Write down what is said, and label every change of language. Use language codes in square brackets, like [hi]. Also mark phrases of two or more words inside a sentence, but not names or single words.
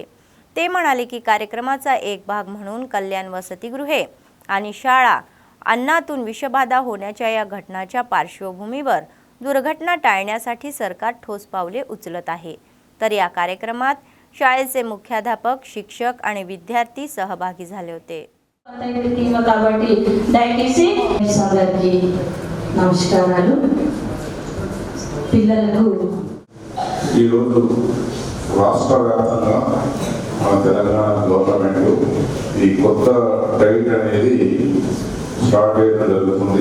[mr] ते म्हणाले की कार्यक्रमाचा एक भाग म्हणून कल्याण वसतिगृहे आणि शाळा अन्नातून विषबाधा होण्याच्या या घटनाच्या पार्श्वभूमीवर दुर्घटना टाळण्यासाठी सरकार ठोस पावले उचलत आहे. तर या कार्यक्रमात शाळेचे मुख्याध्यापक, शिक्षक आणि विद्यार्थी सहभागी झाले होते. [te] కాబట్టి దయచేసి సాగర్కి నమస్కారాలు. పిల్లలకు ఈరోజు రాష్ట్ర వ్యాప్తంగా మన తెలంగాణ గవర్నమెంట్ ఈ కొత్త డైట్ అనేది స్టార్ట్ చేయడం జరుగుతుంది.